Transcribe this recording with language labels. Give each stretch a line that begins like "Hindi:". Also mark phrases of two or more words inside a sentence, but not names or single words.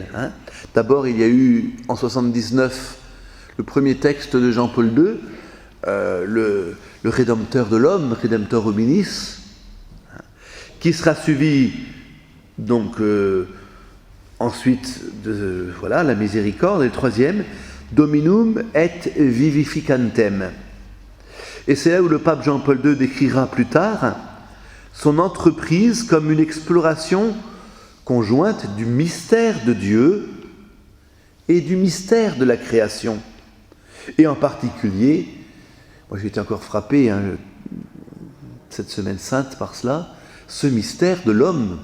French: D'abord, il y a eu en 79 le premier texte de Jean-Paul II, le Rédempteur de l'homme,
Latin: Redemptor hominis,
French: qui sera suivi donc ensuite de la miséricorde, et le troisième,
Latin: Dominum et vivificantem.
French: Et c'est là où le pape Jean-Paul II décrira plus tard son entreprise comme une exploration conjointe du mystère de Dieu et du mystère de la création. Et en particulier, moi j'ai été encore frappé cette semaine sainte par cela, ce mystère de l'homme.